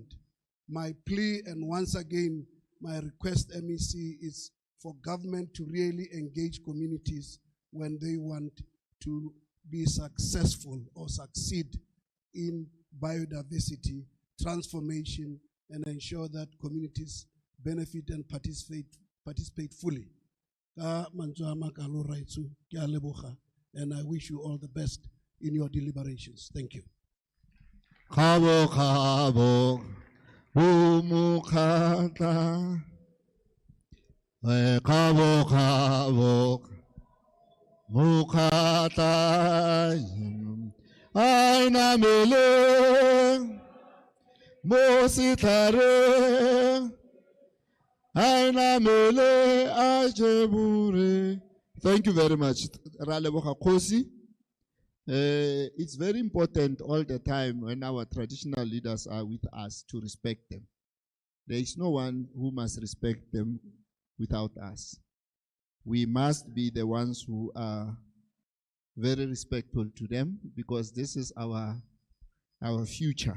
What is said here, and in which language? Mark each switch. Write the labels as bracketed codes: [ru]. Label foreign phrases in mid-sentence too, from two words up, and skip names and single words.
[en] My plea, and once again, my request, MEC, is for government to really engage communities when they want to be successful or succeed in biodiversity transformation and ensure that communities benefit and participate fully. [tn] Ka mantswe a makalo raitso, ke a leboga, [en] and I wish you all the best in your deliberations. Thank you. Khabo khabo umukhata khabo khabo mukhata aina mele mositare aina mele ajebure. Thank you very much. [tn] Ra leboga Khosi. [en] It's very important all the time when our traditional leaders are with us to respect them. There is no one who must respect them without us. We must be the ones who are very respectful to them because this is our future.